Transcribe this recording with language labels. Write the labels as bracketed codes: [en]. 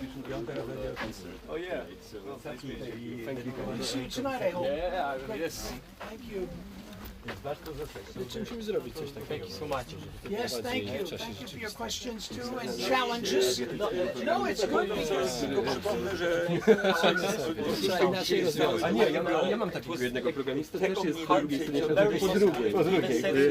[pl] I on teraz będzie o SATI, czyli [en] See you tonight, I hope. Yeah, yes. Thank you. [pl] Musimy zrobić coś takiego. [en] Yes, thank you. Thank you for your questions too and challenges. No, it's good because [pl] Trzeba inaczej rozwiązać. A nie, ja mam takiego jednego programistę, też jest po drugiej stronie świata, po drugiej.